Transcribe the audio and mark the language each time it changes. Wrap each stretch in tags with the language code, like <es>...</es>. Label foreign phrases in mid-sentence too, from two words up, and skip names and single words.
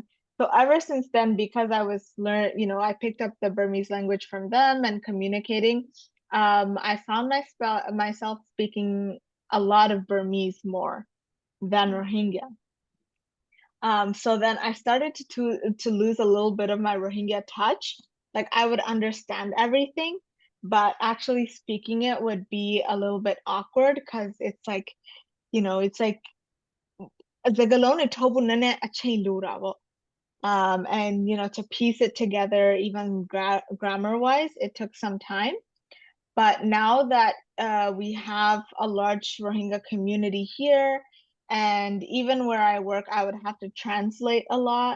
<en>So ever since then, because I was I picked up the Burmese language from them and communicating, I found myself speaking a lot of Burmese more than Rohingya. So then I started to lose a little bit of my Rohingya touch. Like I would understand everything, but actually speaking it would be a little bit awkward because it's like</en> <rhg>zagalone tobu nane achain lura wo.</rhg> <en>And to piece it together, even grammar wise, it took some time. But now that we have a large Rohingya community here, and even where I work, I would have to translate a lot,</en>